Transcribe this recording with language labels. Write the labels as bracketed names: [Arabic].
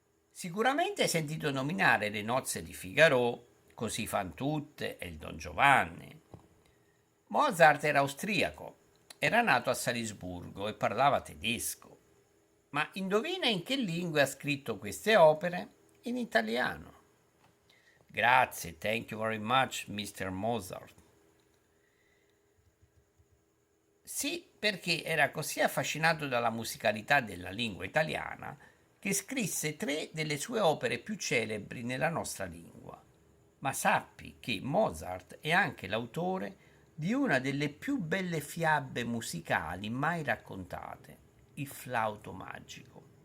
[Italian] Sicuramente hai sentito nominare Le nozze di Figaro, Così fan tutte e il Don Giovanni. Mozart era austriaco, era nato a Salisburgo e parlava tedesco. Ma indovina in che lingua ha scritto queste opere? In italiano. Grazie, [English] thank you very much, Mr. Mozart. [Italian] Sì, perché era così affascinato dalla musicalità della lingua italiana che scrisse 3 delle sue opere più celebri nella nostra lingua. Ma sappi che Mozart è anche l'autore di una delle più belle fiabe musicali mai raccontate, Il flauto magico.